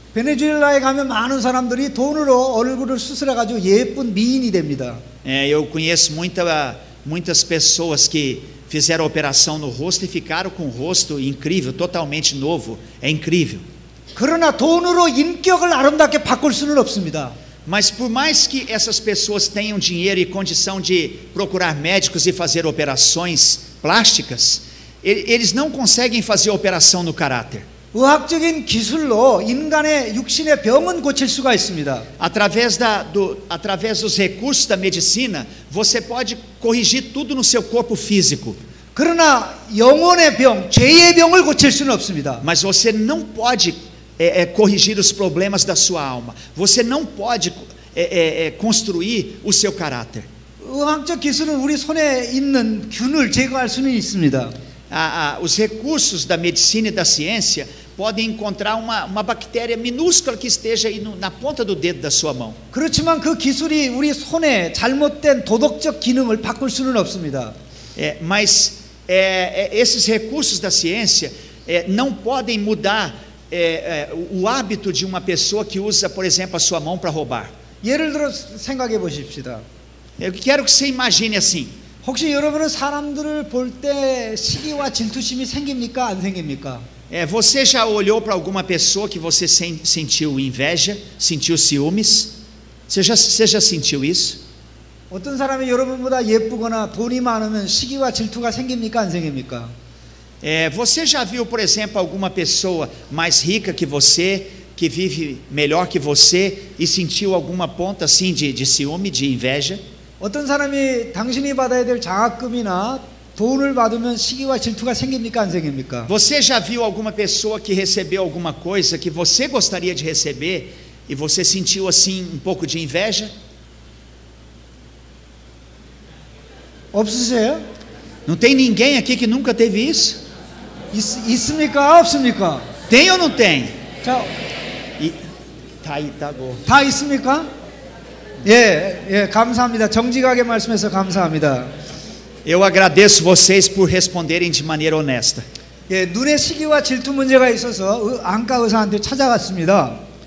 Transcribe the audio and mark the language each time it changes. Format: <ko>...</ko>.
<ko>베네수엘라에 가면 많은 사람들이 돈으로 얼굴을 수술해가지고 예쁜 미인이 됩니다.</ko> <pt>Eu conheço muitas pessoas que fizeram a operação no rosto e ficaram com o rosto incrível, totalmente novo. É incrível.</pt> <ko>그러나 돈으로 인격을 아름답게 바꿀 수는 없습니다.</ko> <pt>Mas por mais que essas pessoas tenham dinheiro e condição de procurar médicos e fazer operações plásticas, eles não conseguem fazer operação no caráter.</pt> <ko>의학적인 기술로 인간의 육신의 병은 고칠 수가 있습니다.</ko> <pt>Através dos recursos da medicina, você pode corrigir tudo no seu corpo físico.</pt> <ko>그러나 영혼의 병, 죄의 병을 고칠 수는 없습니다.</ko> <pt>Mas você não pode corrigir os problemas da sua alma. Você não pode construir o seu caráter.</pt> <ko>의학적 기술은 우리 손에 있는 균을 제거할 수는 있습니다.</ko> <pt>Os recursos da medicina e da ciência podem encontrar uma bactéria minúscula que esteja aí na ponta do dedo da sua mão.</pt> <ko>그렇지만 그 기술이 우리 손에 잘못된 도덕적 기능을 바꿀 수는 없습니다.</ko> <pt>Mas esses recursos da ciência não podem mudar o hábito de uma pessoa que usa, por exemplo, a sua mão para roubar.</pt> <ko>예를 들어 생각해 보십시다.</ko> <pt>Eu quero que você imagine assim.</pt> <ko>혹시 여러분은 사람들을 볼 때 시기와 질투심이 생깁니까? 안 생깁니까?</ko> <pt>Você já olhou para alguma pessoa que você sentiu inveja, sentiu ciúmes? Você já sentiu isso?</pt> <ko>어떤 사람이 여러분보다 예쁘거나 돈이 많으면 시기와 질투가 생깁니까? 안 생깁니까?</ko> <pt>Você já viu, por exemplo, alguma pessoa mais rica que você, que vive melhor que você e sentiu alguma ponta assim de ciúme, de inveja?</pt> <ko>어떤 사람이 당신이 받아야 될 장학금이나 돈을 받으면 시기와 질투가 생깁니까? 안 생깁니까?</ko> <pt>Você já viu alguma pessoa que recebeu alguma coisa que você gostaria de receber e você sentiu assim um pouco de inveja?</pt> <ko>없으세요?</ko> <pt>Não tem ninguém aqui que nunca teve isso?</pt> <ko>있습니까? 없습니까?</ko> <pt>Tem ou não tem?</pt> <ko>자,</ko> <pt>E, tá aí, tá bom.</pt> <ko>다 있습니까? 예, 감사합니다. 정직하게 말씀해서 감사합니다.</ko> <pt>Eu agradeço vocês por responderem de maneira honesta.</pt> <ko>예, 눈에 시기와 질투 문제가 있어서 안과 의사한테 찾아갔습니다.</ko>